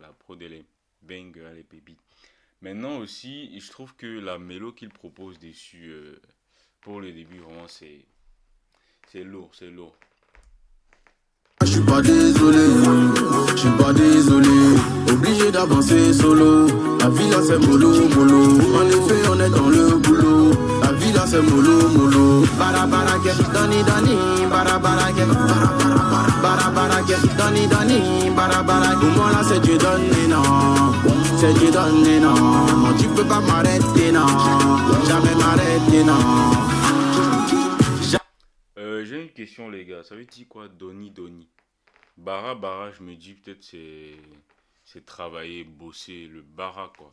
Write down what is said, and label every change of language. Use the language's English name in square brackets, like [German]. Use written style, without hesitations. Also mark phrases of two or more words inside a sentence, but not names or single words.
[French] La prod, elle est banger, elle est pépite. Maintenant aussi, je trouve que la mélo qu'il propose dessus, pour le début, vraiment, c'est lourd, c'est lourd. je suis pas désolé. Je suis pas désolé. Obligé d'avancer solo. La vie là c'est mollo, mollo. En effet, on est dans le boulot. La vie là c'est mollo, mollo. [Bambara] Bara bara get, dani dani. Bara bara get, bara bara get, dani dani. Bara bara. [French] Pour moi là c'est Dieu donné, non. C'est Dieu donné, non. Non, tu peux pas m'arrêter, non. Jamais m'arrêter, non. J'ai une question, les gars. Ça veut dire quoi, Doni Doni? [Bambara] Bara Bara, [French] je me dis peut-être c'est travailler, bosser, le Bara, quoi.